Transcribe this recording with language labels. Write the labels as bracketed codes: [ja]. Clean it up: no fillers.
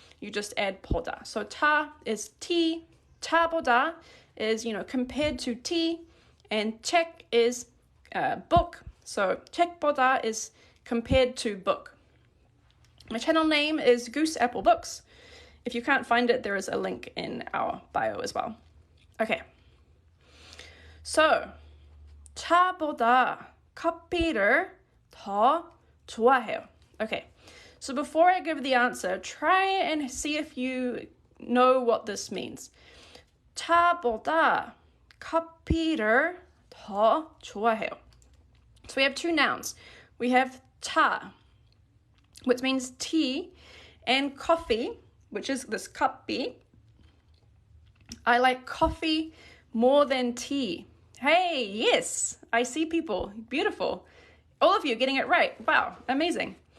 [en] You just add 보다. So 타 is T, 타보다 is, compared to T, and 책 is book. So 책보다 is compared to book. My channel name is Goose Apple Books. If you can't find it, there is a link in our bio as well. Okay. [ko] So, 차보다 커피를 더 좋아해요. [en] Okay. So before I give the answer, try and see if you know what this means. [ko] 차보다 커피를 더 좋아해요. [en] So we have two nouns. We have 차, which means tea, and coffee, which is this 커피. I like coffee more than tea. Hey, yes, I see people. Beautiful. All of you getting it right. Wow, amazing.